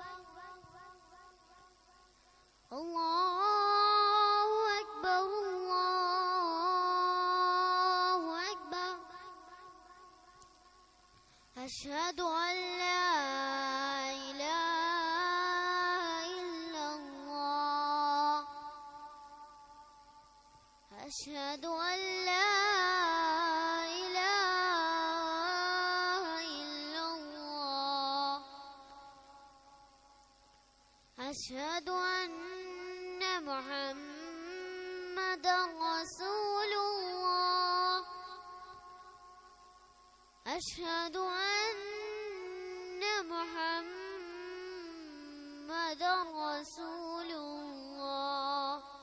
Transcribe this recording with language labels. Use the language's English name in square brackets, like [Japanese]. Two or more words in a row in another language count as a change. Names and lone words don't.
[Arabic] الله أكبر الله أكبر أشهد أن لا إله إلا الله أشهد أن لا أشهد أن محمدا رسول الله أشهد أن محمدا رسول الله